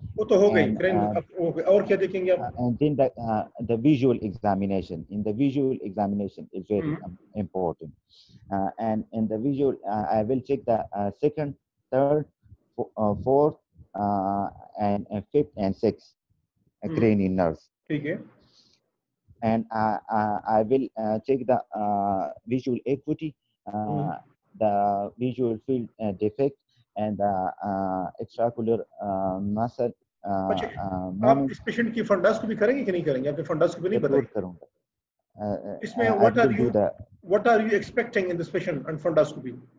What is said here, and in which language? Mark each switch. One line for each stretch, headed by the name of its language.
Hindi: वो तो हो गई, और क्या देखेंगे आप?
English: And then the visual examination. In the visual examination is very important. And in the visual, I will check the second, third, fourth, and fifth and sixth cranial nerves. Okay. And I will check the visual acuity, the visual field defect, and the extraocular muscle.
Hindi: आप इस patient की फंडास्कोपी करेंगे कि नहीं करेंगे? आपने फंडास्कोपी नहीं बताई? करूंगा। इसमें
English: what are you expecting in this patient on fundoscopy?